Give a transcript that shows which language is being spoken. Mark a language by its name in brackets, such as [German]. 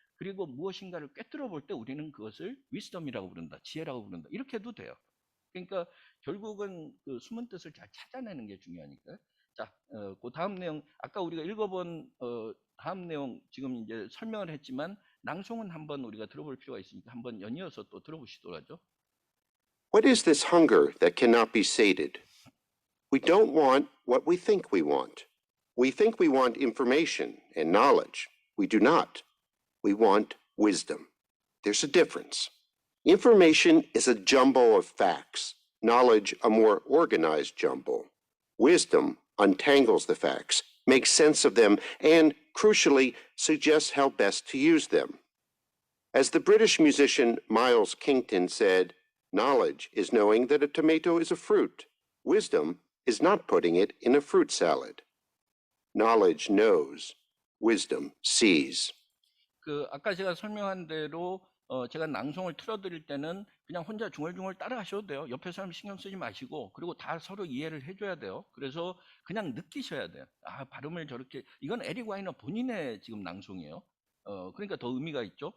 [Korean] 그리고 무엇인가를 꿰뚫어 볼 때 우리는 그것을 위스덤이라고 부른다. 지혜라고 부른다. 이렇게 해도 돼요. 그러니까 결국은 그 숨은 뜻을 잘 찾아내는 게 중요하니까. 자, 그 다음 내용 아까 우리가 읽어본 다음 내용 지금 이제 설명을 했지만 낭송은 한번 우리가 들어볼 필요가 있으니까 한번 연이어서 또 들어보시도록 하죠. [English] What is this hunger that cannot be sated? We don't want what we think we want. We think we want information and knowledge. We do not. We want wisdom. There's a difference. Information is a jumble of facts, knowledge a more organized jumble. Wisdom untangles the facts, makes sense of them, and, crucially, suggests how best to use them. As the British musician Miles Kington said, knowledge is knowing that a tomato is a fruit. Wisdom is not putting it in a fruit salad. Knowledge knows. Wisdom sees. [Korean] 그 아까 제가 설명한 대로 제가 낭송을 틀어드릴 때는 그냥 혼자 중얼중얼 따라 하셔도 돼요. 옆에 사람 신경 쓰지 마시고 그리고 다 서로 이해를 해줘야 돼요. 그래서 그냥 느끼셔야 돼요. 아 발음을 저렇게 이건 에릭 와이너 본인의 지금 낭송이에요. 그러니까 더 의미가 있죠.